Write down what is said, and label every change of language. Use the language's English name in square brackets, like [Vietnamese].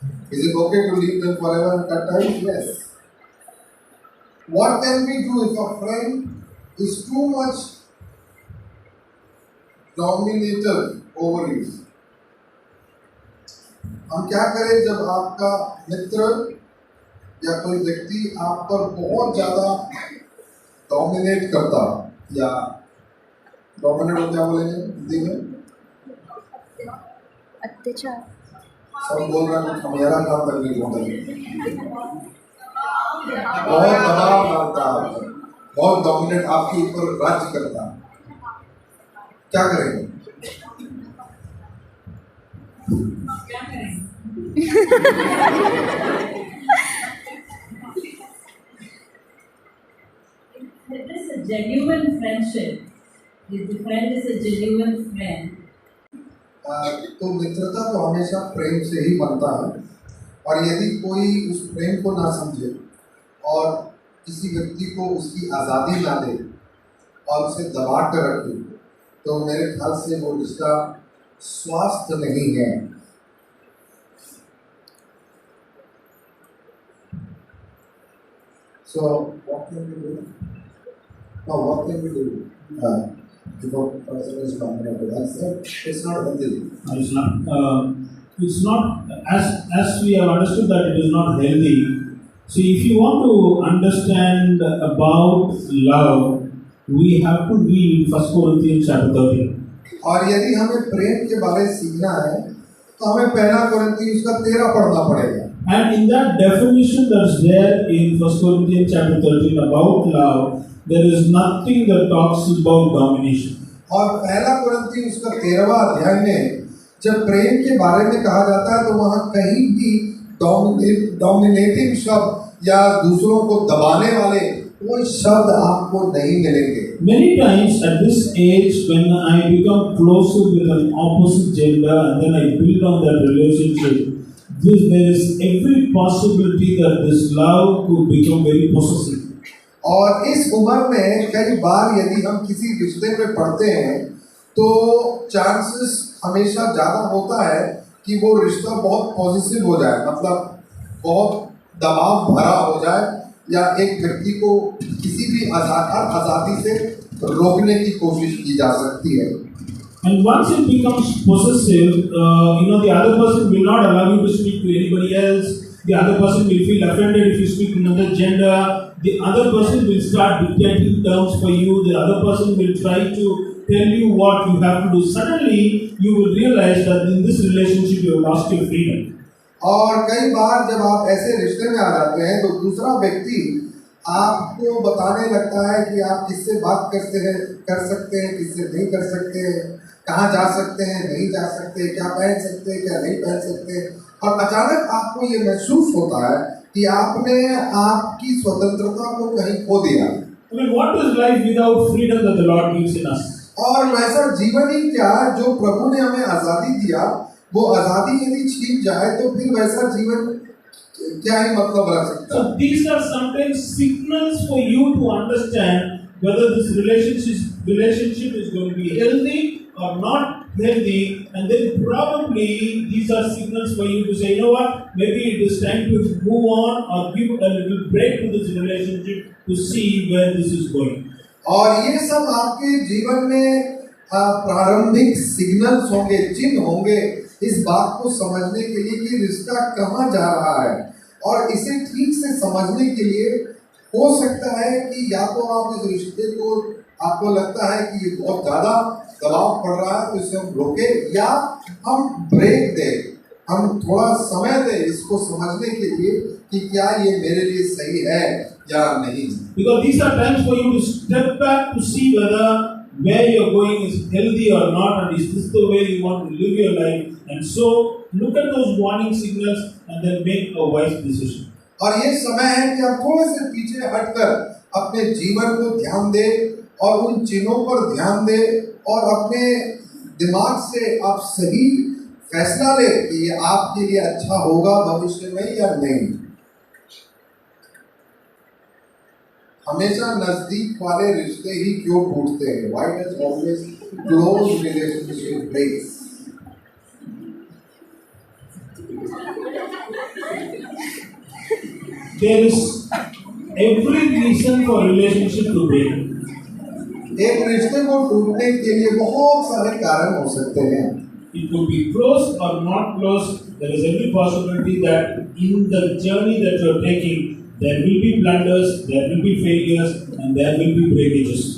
[English] Is it okay to leave them forever and cut ties? Yes. What can we do if a friend is too much dominator over you? [Hindi] हम क्या करें जब आपका मित्र या कोई व्यक्ति आप पर बहुत ज़्यादा डोमिनेट करता, या डोमिनेट को क्या बोलेंगे हिंदी में? अत्याचार। सब बोल रहे हैं, हम मेरा काम तक नहीं बोल रहे। बहुत दबाव डालता है, बहुत डोमिनेट आपके ऊपर राज्य करता है, क्या करेंगे? [English] It is a genuine friendship. If the friend is a genuine friend, [Hindi] तो मित्रता तो हमेशा प्रेम से ही बनता है, और यदि कोई उस प्रेम को ना समझे और किसी व्यक्ति को उसकी आज़ादी ना दे और उसे दबा कर रखे, तो मेरे ख्याल से वो रिश्ता स्वास्थ्य नहीं है। [English] So what can we do? No, what can we do? If a person is dominated, it's not healthy. It's not. It's not as we have understood that it is not healthy. See, if you want to understand about love, we have to read 1 Corinthians chapter 13. [Hindi] और यदि हमें प्रेम के बारे में सीखना है तो हमें पहला कोरिन्थियों का 13 पढ़ना पड़ेगा। [English] And in that definition that's there in 1 Corinthians chapter 13 about love, there is nothing that talks about domination. [Hindi] और पहला कोरिन्थियों का 13वां अध्याय में जब प्रेम के बारे में कहा जाता है तो वहाँ कहीं भी डोमिनेटिंग शब्द या दूसरों को दबाने वाले कोई शब्द आपको नहीं मिलेंगे। [English] Many times at this age, when I become closer with an opposite gender and then I build on that relationship, there is every possibility that this love could become very possessive. [Hindi] और इस उम्र में कई बार यदि हम किसी रिश्ते में पड़ते हैं तो चांसेस हमेशा ज़्यादा होता है कि वो रिश्ता बहुत पॉजिटिव हो जाए, मतलब बहुत दबाव भरा हो जाए या एक व्यक्ति को किसी भी आज़ादी से रोकने की कोशिश की जा सकती है। [English] And once it becomes possessive, the other person will not allow you to speak to anybody else. The other person will feel offended if you speak to another gender. The other person will start dictating terms for you. The other person will try to tell you what you have to do. Suddenly, you will realize that in this relationship you have lost your freedom. [Hindi] और कई बार जब आप ऐसे रिश्ते में आ जाते हैं तो दूसरा व्यक्ति आपको बताने लगता है कि आप किससे बात कर सकते हैं, किससे नहीं कर सकते हैं, कहाँ जा सकते हैं, नहीं जा सकते, क्या पहन सकते हैं, क्या नहीं पहन सकते। और अचानक आपको ये महसूस होता है कि आपने आपकी स्वतंत्रता को कहीं खो दिया। [English] I mean, what is life without freedom that the Lord gives in us? [Hindi] और वैसा जीवन ही क्या जो प्रभु ने हमें आज़ादी दिया, वो आज़ादी यदि छीन जाए तो फिर वैसा जीवन क्या ही मतलब रह सकता है। [English] So these are sometimes signals for you to understand whether this relationship is going to be healthy or not healthy, and then probably these are signals for you to say, you know what, maybe it is time to move on or give a little break to this relationship to see where this is going. [Hindi] और ये सब आपके जीवन में प्रारंभिक signals होंगे, चिन्ह होंगे इस बात को समझने के लिए कि रिश्ता कहाँ जा रहा है। और इसे ठीक से समझने के लिए हो सकता है कि या तो आप इस रिश्ते को आपको लगता है कि ये बहुत ज़्यादा दबाव पड़ रहा है तो इसे हम रोके, या हम ब्रेक दें, हम थोड़ा समय दें इसको समझने के लिए कि क्या ये मेरे लिए सही है या नहीं। [English] Because these are times for you to step back to see whether where you are going is healthy or not, and is this the way you want to live your life, and so look at those warning signals and then make a wise decision. [Hindi] और ये समय है कि आप थोड़े से पीछे हटकर अपने जीवन को ध्यान दें और उन चिन्हों पर ध्यान दें और अपने दिमाग से आप सही फैसला लें कि ये आपके लिए अच्छा होगा भविष्य में या नहीं। हमेशा नजदीक वाले रिश्ते ही क्यों टूटते हैं? [English] Why does always close relationship breaks? There is every reason for relationship to break. [Hindi] एक रिश्ते को टूटने के लिए बहुत सारे कारण हो सकते हैं। [English] It could be close or not close. There is every possibility that in the journey that you are taking, there will be blunders, there will be failures, and there will be breakages.